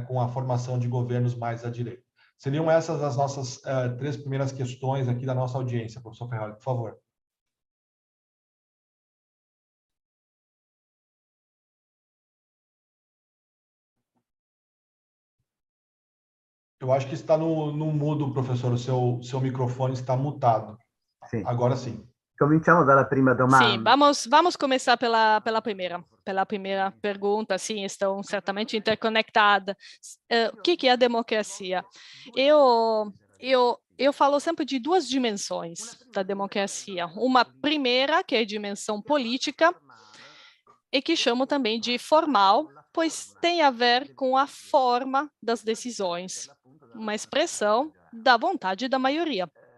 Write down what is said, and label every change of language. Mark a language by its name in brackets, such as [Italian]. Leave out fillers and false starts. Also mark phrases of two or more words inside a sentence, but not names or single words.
[Portuguese] Com a formação de governos mais à direita. Seriam essas as nossas três primeiras questões aqui da nossa audiência, professor Ferraroli, por favor. Eu acho que está no mudo, professor. O seu microfone está mutado. Sim. Agora sim. [Italian] Cominciamo dalla prima domanda. [Portuguese] Sim, vamos começar pela primeira pergunta. Sim, estão certamente interconectadas. O que é a democracia? Eu falo sempre de duas dimensões da democracia. Uma primeira, que é a dimensão política, e que chamo também de formal, pois tem a ver com a forma das decisões, uma expressão da vontade da maioria.